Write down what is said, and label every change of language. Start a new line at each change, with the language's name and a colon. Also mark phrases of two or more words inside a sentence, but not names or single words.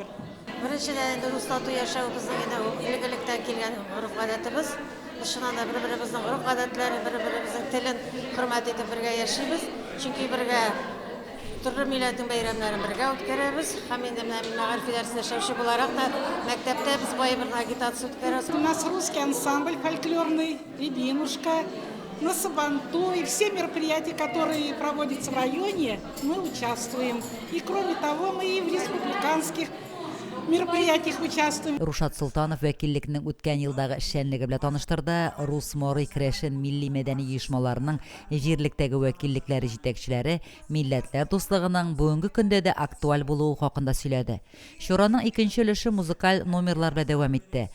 Tatar: Беренчедән инде тату яшәү безнең инде илгелектән килгән гореф-гадәтебез. Без шуннан да бер-беребезнең гореф-гадәтләрен, бер-беребезнең телен хөрмәт итеп бергә яшибез. Чөнки бергә төрле милләтнең бәйрәмнәрен бергә үткәрәбез. Һәм инде менә Мәгариф идарәсендә эшләүче буларак та мәктәптә без бай бер агитация үткәрәбез.
Russian: У нас русский ансамбль фольклорный, Рябинушка, на Сабантуй, и все мероприятия, которые проводятся в районе, мы участвуем. И кроме того, мы и в республиканских мероприятиях участвуем.
Tatar: Рушат Султанов вәкиллекнең үткән елдагы эшчәнлеге белән таныштырды. Рус, Марый, Крәшен милли мәдәни оешмаларының җирлектәге вәкиллекләре җитәкчеләре милләтләр дуслыгының бүгенге көндә дә актуаль булуы хакында сөйләде. Шураның икенче өлеше музыкаль номерлар белән дәвам итте.